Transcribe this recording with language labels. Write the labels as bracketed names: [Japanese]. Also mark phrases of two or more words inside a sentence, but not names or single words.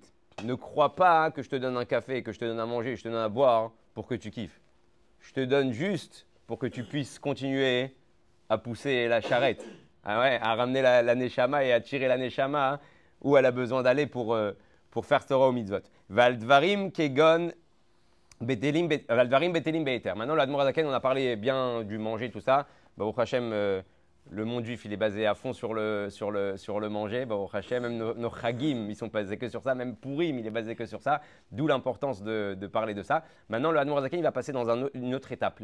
[French] Ne crois pas que je te donne un café, que je te donne à manger, je te donne à boire pour que tu kiffes. Je te donne juste pour que tu puisses continuer à pousser la charrette, à ramener la neshama et à tirer la neshama hein, où elle a besoin d'aller pour faire Torah au mitzvot. Valdvarim kegon betelim beter. Maintenant, l'Admor Azaken, on a parlé bien du manger, tout ça. [Hebrew] ברוך השם, [French] le monde juif, il est basé à fond sur le manger. Bon, au Hachem, même nos chagim, ils sont basés que sur ça. Même Purim, il est basé que sur ça. D'où l'importance de parler de ça. Maintenant, le Admour Zaken, il va passer dans une autre étape.